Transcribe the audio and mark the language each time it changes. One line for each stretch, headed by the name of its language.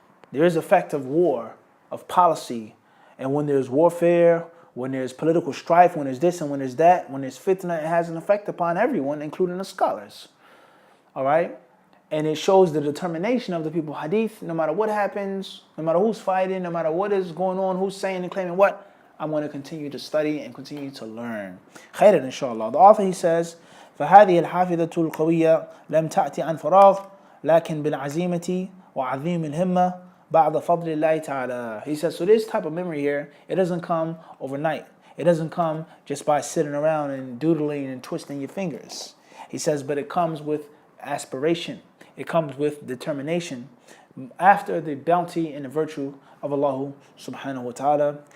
English: There is effect of war, of policy, and when there's warfare, when there's political strife, when there's this and when there's that, when there's fitna, it has an effect upon everyone, including the scholars. All right? And it shows the determination of the people of hadith, no matter what happens, no matter who's fighting, no matter what is going on, who's saying and claiming what, I'm going to continue to study and continue to learn.
Arabic: Khairan, inshallah.
English: The author, he says,
Arabic: فهذه الحافظة القوية لم تأتي عن فراغ لكن بالعزيمة وعظيم الهمة بعد فضل الله تعالى.
English: He says, so this type of memory here, it doesn't come overnight. It doesn't come just by sitting around and doodling and twisting your fingers. He says, but it comes with aspiration. It comes with determination after the bounty and the virtue of Allah subhanahu wa ta'ala.